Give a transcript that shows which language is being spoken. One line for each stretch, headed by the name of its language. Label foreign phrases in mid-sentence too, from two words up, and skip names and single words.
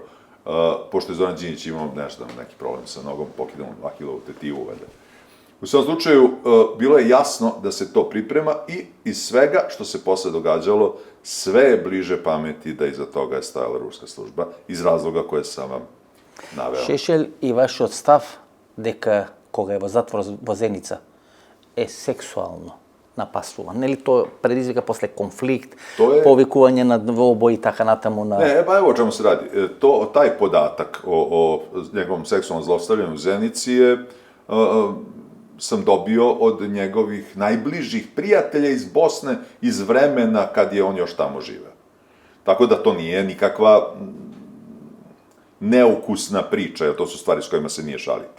Serbian: Pošto je Zoran Đinđić imao neki problem sa nogom, pokidao Ahilovu tetivu, valjda. U svom slučaju, bilo je jasno da se to priprema i iz svega što se posle događalo, sve je bliže pameti da iza toga je stajala ruska služba, iz razloga koje sam vam naveo.
Macedonian: Шешел и вашиот став дека кога е во затвор во Зеница е сексуално напасуван. Нели тоа предизвика после конфликт, повикување на двобои и така натаму на...
Serbian: Ne, pa evo o čemu se radi. Taj podatak o njegovom seksualnom zlostavljanju u Zenici sam dobio od njegovih najbližih prijatelja iz Bosne iz vremena kad je on još tamo živeo. Tako da to nije nikakva neukusna priča, jer to su stvari s kojima se nije šaliti.